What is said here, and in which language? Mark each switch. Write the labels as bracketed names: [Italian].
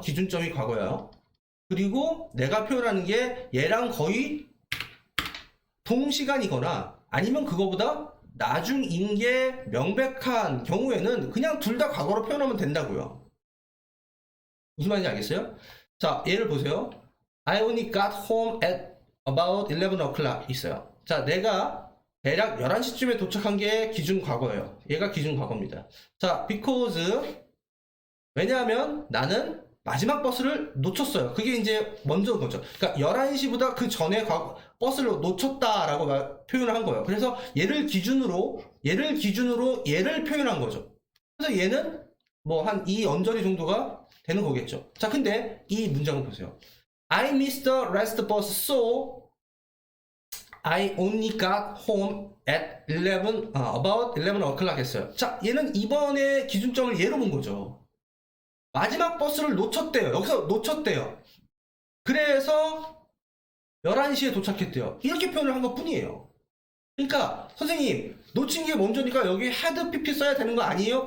[Korean] 기준점이 과거예요. 그리고 내가 표현하는 게 얘랑 거의 동시간이거나 아니면 그거보다 나중인 게 명백한 경우에는 그냥 둘 다 과거로 표현하면 된다고요. 무슨 말인지 알겠어요? 자, 예를 보세요. [English] I only got home at about 11 o'clock [Korean] 있어요. 자, 내가 대략 11시쯤에 도착한 게 기준 과거예요. 얘가 기준 과거입니다. 자, because 왜냐하면 나는 마지막 버스를 놓쳤어요. 그게 이제 먼저 거죠. 그러니까 11시보다 그 전에 버스를 놓쳤다라고 표현을 한 거예요. 그래서 얘를 기준으로 얘를 표현한 거죠. 그래서 얘는 뭐 한 이 언저리 정도가 되는 거겠죠. 자, 근데 이 문장을 보세요. [English] I missed the last bus, so I only got home at about 11 o'clock [Korean] 했어요. 자, 얘는 이번에 기준점을 얘로 본 거죠. 마지막 버스를 놓쳤대요. 여기서 놓쳤대요. 그래서 11시에 도착했대요. 이렇게 표현을 한 것 뿐이에요. 그러니까 선생님 놓친 게 먼저니까 여기 had pp 써야 되는 거 아니에요?